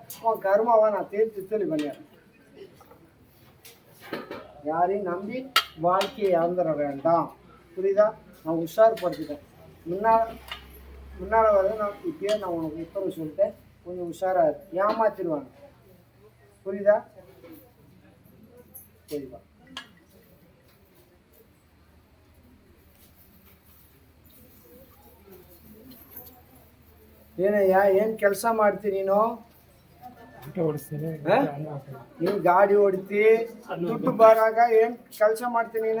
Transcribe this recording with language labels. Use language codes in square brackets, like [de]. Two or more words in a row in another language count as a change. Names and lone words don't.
[ta] உன் கருமாவை நான் தீர்த்து தெளி பண்ணிடுறேன். யாரையும் நம்பி வாழ்க்கையை இழந்துட வேண்டாம், புரியுதா? நான் உஷார்படுத்திட்டேன். முன்னால் வர நான் இப்பயே நான் உனக்கு உத்தரவு சொல்லிட்டேன், கொஞ்சம் உஷாராக ஏமாத்திடுவாங்க, புரியுதா? புரியுதா? [kn] ಏನಯ್ಯ ಏನು ಕೆಲಸ ಮಾಡ್ತೀನಿ ನೀನು? ನೀನು ಗಾಡಿ ಹೊಡಿತಿ, ದುಡ್ಡು ಬರಾಗ ಏನು ಕೆಲಸ ಮಾಡ್ತೀನಿ ನೀನು?